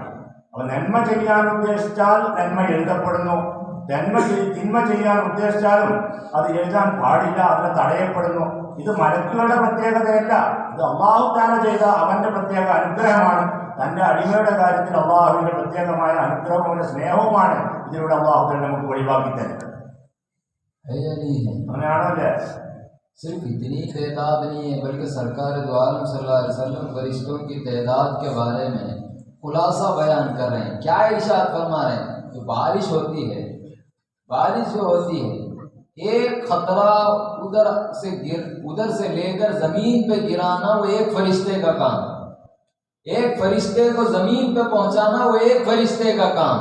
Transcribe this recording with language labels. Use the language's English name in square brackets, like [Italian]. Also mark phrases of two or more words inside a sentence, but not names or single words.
[Malayalam] അപ്പോൾ നന്മ ചെയ്യാൻ ഉദ്ദേശിച്ചാൽ നന്മ എഴുതപ്പെടുന്നു, തിന്മ ചെയ്യാൻ ഉദ്ദേശിച്ചാലും അത് എഴുതാൻ പാടില്ല, അതിനെ തടയപ്പെടുന്നു. ഇത് മലക്കുകളുടെ പ്രത്യേകതയല്ല, ഇത് [Arabic] الله تعالى [Malayalam] ചെയ്ത അവന്റെ പ്രത്യേക അനുഗ്രഹമാണ്. തന്റെ അടിമയുടെ കാര്യത്തിൽ അള്ളാഹുവിന്റെ പ്രത്യേകമായ അനുഗ്രഹവും അവന്റെ സ്നേഹവുമാണ് ഇതിലൂടെ [Arabic] الله تعالى [Malayalam] നമുക്ക് ഒഴിവാക്കി തരുന്നത്. അങ്ങനെയാണോ അല്ലേ? [Urdu] صرف اتنی تعداد نہیں ہے، بلکہ سرکار دو عالم [Arabic] صلى الله عليه وسلم [Urdu] فرشتوں کی تعداد کے بارے میں خلاصہ بیان کر رہے ہیں. کیا ارشاد فرما رہے ہیں? جو بارش ہوتی ہے، بارش جو ہوتی ہے، ایک خطرہ ادھر سے لیکر زمین پہ گرانا وہ ایک فرشتے کا کام، ایک فرشتے کو زمین پہ پہنچانا وہ ایک فرشتے کا کام.